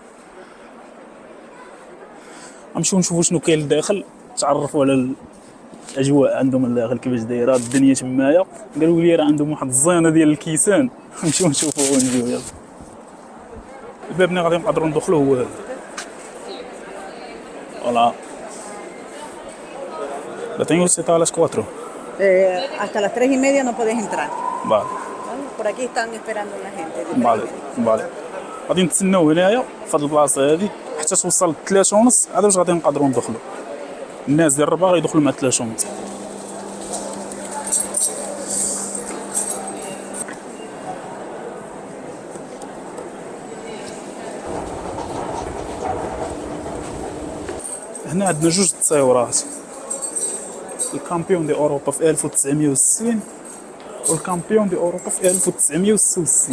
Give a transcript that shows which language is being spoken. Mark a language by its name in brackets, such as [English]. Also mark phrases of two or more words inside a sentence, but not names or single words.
[Arabic] غنمشيو نشوفوا شنو كاين لداخل، تعرفوا على الاجواء عندهم لداخل كيفاش دايره الدنيا تمايا. قالوا لي راه عندهم واحد الزينه ديال الكيسان، نمشيو نشوفوا ونجيو. يلا الباب اللي غادي نقدروا ندخلوا هو هذا. [Spanish] فوالا ¿La tengo citada a las 4? Hasta las 3:30 no podés entrar. Vale. Por aquí están esperando la gente. Vale. [Arabic] غادي نتسناو هنايا في هاد البلاصه هادي حتى توصل 3:30 عاد واش غادي نقدروا ندخلوا. الناس ديال الرباط غيدخلوا مع 3:30. هنا عندنا جوج تصاورات، [Spanish] el campeón de Europa [Arabic] في 1960 والكامبيون دي اوروبا في 1966.